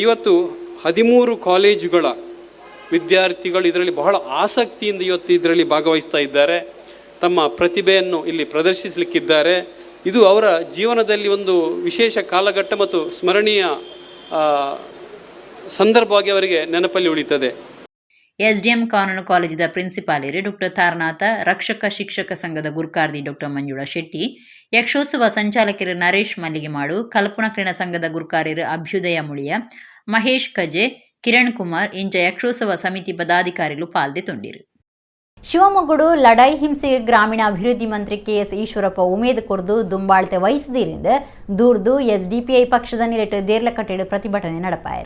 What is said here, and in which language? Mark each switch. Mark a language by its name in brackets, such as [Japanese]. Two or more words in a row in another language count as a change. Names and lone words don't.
[Kannada] ಇವತ್ತು 13 ಕಾಲೇಜುಗಳ ವಿದ್ಯಾರ್ಥಿಗಳು ಇದರಲ್ಲಿ ಬಹಳ ಆಸಕ್ತಿಯಿಂದ ಇವತ್ತು ಇದರಲ್ಲಿ ಭಾಗವಹಿಸ್ತಾ ಇದ್ದಾರೆ, ತಮ್ಮ ಪ್ರತಿಭೆಯನ್ನು ಇಲ್ಲಿ ಪ್ರದರ್ಶಿಸಲಿಕ್ಕಿದ್ದಾರೆ. ಇದು ಅವರ ಜೀವನದಲ್ಲಿ ಒಂದು ವಿಶೇಷ ಕಾಲಘಟ್ಟ ಮತ್ತು ಸ್ಮರಣೀಯ ಸಂದರ್ಭವಾಗಿ ಅವರಿಗೆ ನೆನಪಲ್ಲಿ ಉಳಿತದೆ. [Tulu] ಎಸ್ಡಿಎಂ ಕಾನೂನು ಕಾಲೇಜಿನ ಪ್ರಿನ್ಸಿಪಾಲಿರು ಡಾಕ್ಟರ್ ತಾರನಾಥ, ರಕ್ಷಕ ಶಿಕ್ಷಕ ಸಂಘದ ಗುರುಕಾರ್ತಿ ಡಾಕ್ಟರ್ ಮಂಜುಳಾ ಶೆಟ್ಟಿ, ಯಕ್ಷೋತ್ಸವ ಸಂಚಾಲಕರು ನರೇಶ್ ಮಲ್ಲಿಗೆಮಾಡು, ಕಲ್ಪನಾ ಕ್ರೀಡಾ ಸಂಘದ ಗುರುಕಾರ್ಯರು ಅಭ್ಯುದಯ ಮುಳಿಯ, ಮಹೇಶ್ ಕಜೆ, ಕಿರಣ್ ಕುಮಾರ್ ಇಂಚ ಯಕ್ಷೋತ್ಸವ ಸಮಿತಿ ಪದಾಧಿಕಾರಿಗಳು ಪಾಲ್ಗೊಂಡಿರು. ಶಿವಮೊಗ್ಗಡು ಲಡಾಯಿ ಹಿಂಸೆಗೆ ಗ್ರಾಮೀಣ ಅಭಿವೃದ್ಧಿ ಮಂತ್ರಿ ಕೆಎಸ್ ಈಶ್ವರಪ್ಪ ಉಮೇದು ಕೊರ್ದು ದುಂಬಾಳ್ತೆ ವಹಿಸದಿರಿಂದ ದೂರ್ದು ಎಸ್ಡಿಪಿಐ ಪಕ್ಷದ ನಿರಟ್ಟು ದೇರ್ಲಕಟ್ಟೆಡು ಪ್ರತಿಭಟನೆ ನಡೆಪಾಯರು.